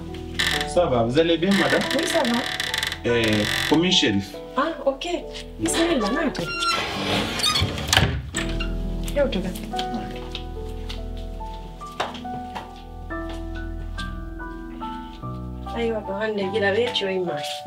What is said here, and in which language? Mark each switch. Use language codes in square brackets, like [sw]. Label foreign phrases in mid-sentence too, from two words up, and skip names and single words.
[fr] Ça va, vous allez bien, madame? Oui, ça va. Commune shérif. [ff] Ah, ok. Bismillah, nato. Yewtu ga. Aywa ko hande gila weeti o imma.